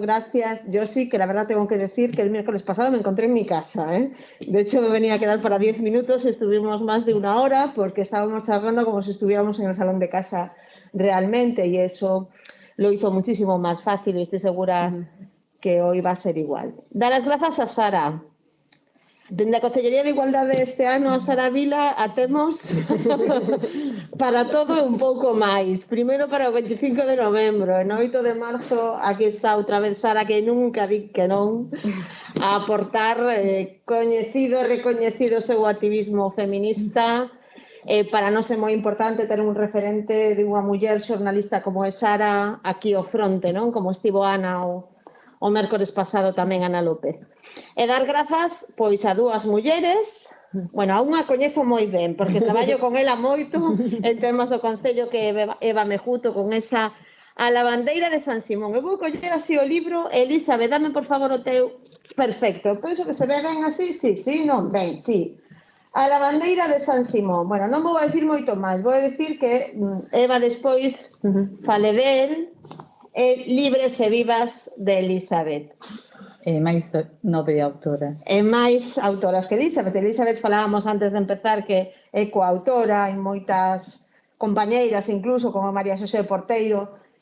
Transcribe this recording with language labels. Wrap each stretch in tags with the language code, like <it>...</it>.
<es>Gracias, Josi, que la verdad tengo que decir que el miércoles pasado me encontré en mi casa, ¿eh? De hecho, me venía a quedar para 10 minutos, estuvimos más de una hora porque estábamos charlando como si estuviéramos en el salón de casa realmente, y eso lo hizo muchísimo más fácil, y estoy segura que hoy va a ser igual.</es> <gl>Dar as grazas a Sara. Dende a Consellería de Igualdade este ano a Sara Vila a temos para todo e un pouco máis. Primeiro para o 25 de novembro, e no 8 de marzo aquí está outra vez Sara, que nunca di que non, a aportar coñecido e recoñecido seu activismo feminista. Para nós é moi importante ter un referente de unha muller xornalista como é Sara aquí ao fronte, non? Como estivo Ana o mércores pasado tamén Ana López. E dar grazas pois a dúas mulleres, bueno, a unha coñezo moi ben, porque traballo con ela moito en temas do Concello, que é Eva Mejuto, con esa A lavandeira de San Simón. Eu vou coller así o libro. Elizabeth, dame por favor o teu. Perfecto, penso que se ve ben así, sí, non, ben, sí. A lavandeira de San Simón. Bueno, non vou a decir moito máis, vou a decir que Eva despois fale del. Libres e vivas de Elizabeth. E máis 9 autoras. E máis autoras que Elizabeth. Elizabeth falábamos antes de empezar que é coautora en moitas compañeiras, incluso como María Xosé Porteiro.</gl>